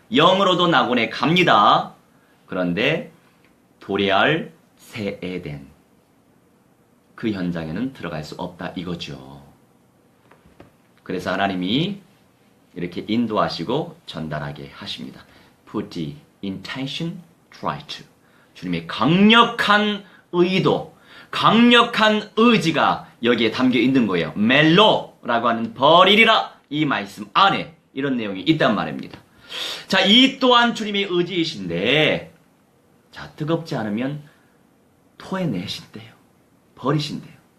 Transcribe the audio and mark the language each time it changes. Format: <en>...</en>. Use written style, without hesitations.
<ko>영으로도 낙원에 갑니다. 그런데 도래할 새 에덴, 그 현장에는 들어갈 수 없다 이거죠. 그래서 하나님이 이렇게 인도하시고 전달하게 하십니다.</ko> <en>Put the intention, try to.</en> <ko>주님의 강력한 의도, 강력한 의지가 여기에 담겨 있는 거예요. 멜로라고 하는 버리리라 이 말씀 안에 이런 내용이 있단 말입니다. 자, 이 또한 주님의 의지이신데, 자, 뜨겁지 않으면 토해내신대요. 버리신대요.</ko>